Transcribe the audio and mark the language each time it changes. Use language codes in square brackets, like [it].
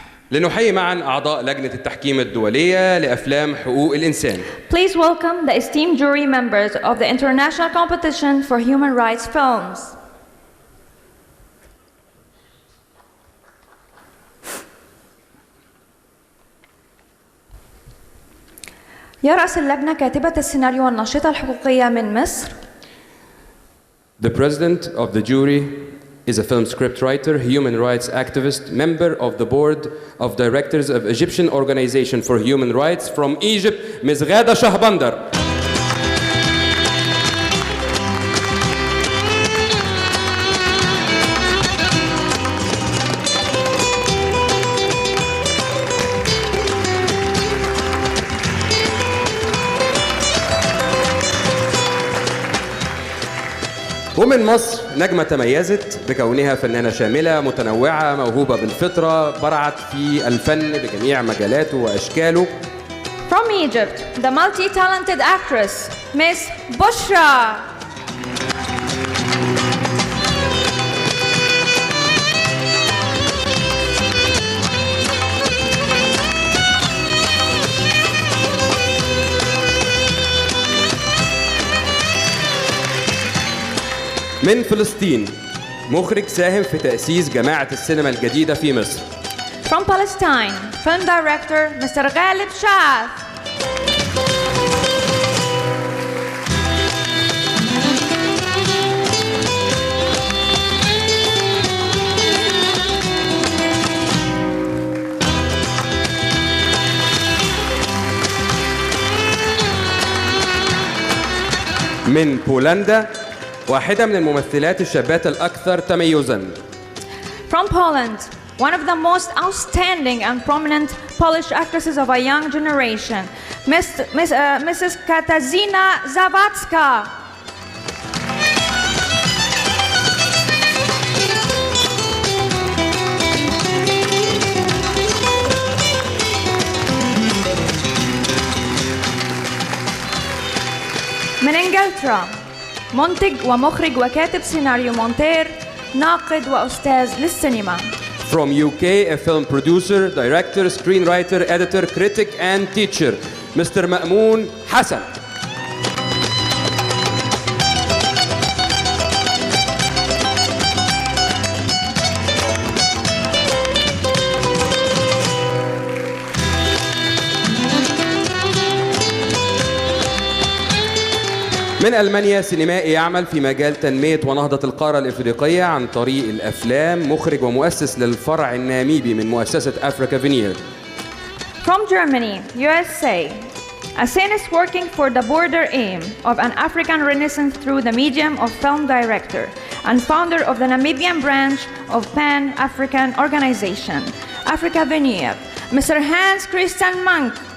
[ar] لنحيي معا أعضاء لجنة التحكيم الدولية لأفلام حقوق الإنسان. [en] Please welcome the esteemed jury members of the International Competition for Human Rights Films. [ar] يرأس اللجنة كاتبة السيناريو والناشطة الحقوقية من مصر. [en] The president of the jury is a film scriptwriter, human rights activist, member of the board of directors of Egyptian Organization for Human Rights from Egypt, Ms. Ghada Shahbandar. [ar] ومن مصر نجمة تميزت بكونها فنانة شاملة متنوعة موهوبة بالفطرة برعت في الفن بجميع مجالاته وأشكاله. [en] From Egypt, the multi-talented actress, Miss Bushra. [ar] من فلسطين مخرج ساهم في تأسيس جماعة السينما الجديدة في مصر. [en] From Palestine, film director Mr. Ghalib Shaath. [ar] من بولندا واحدة من الممثلات الشابات الأكثر تميزاً. [en] From Poland, one of the most outstanding and prominent Polish actresses of a young generation, Mrs. Katarzyna Zawadzka. [ar] من إنجلترا منتج ومخرج وكاتب سيناريو مونتير ناقد وأستاذ للسينما. [en] From UK, a film producer, director, screenwriter, editor, critic and teacher, Mr. Ma'moon Hassan. [ar] من ألمانيا سينمائي يعمل في مجال تنمية ونهضة القارة الإفريقية عن طريق الأفلام، مخرج ومؤسس للفرع الناميبي من مؤسسة أفريكا فينير. [en] From Germany, USA, a scenist working for the broader aim of an African renaissance through the medium of film director and founder of the Namibian branch of Pan-African Organization, Africa Veneer, Mr. Hans Christian Mank.